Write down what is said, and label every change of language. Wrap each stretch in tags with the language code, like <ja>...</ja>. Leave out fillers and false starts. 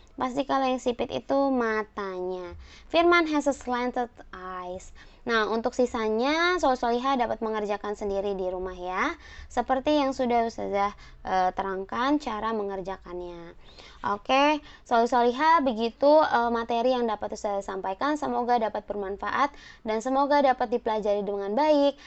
<id>Pasti kalau yang sipit itu matanya.</id> <en>Firman has a slanted eyes.</en> <id>Nah, untuk sisanya Soleh Solihah dapat mengerjakan sendiri di rumah ya. Seperti yang sudah Ustazah terangkan cara mengerjakannya. Oke, Soleh Solihah begitu materi yang dapat Ustazah sampaikan. Semoga dapat bermanfaat dan semoga dapat dipelajari dengan baik.</id>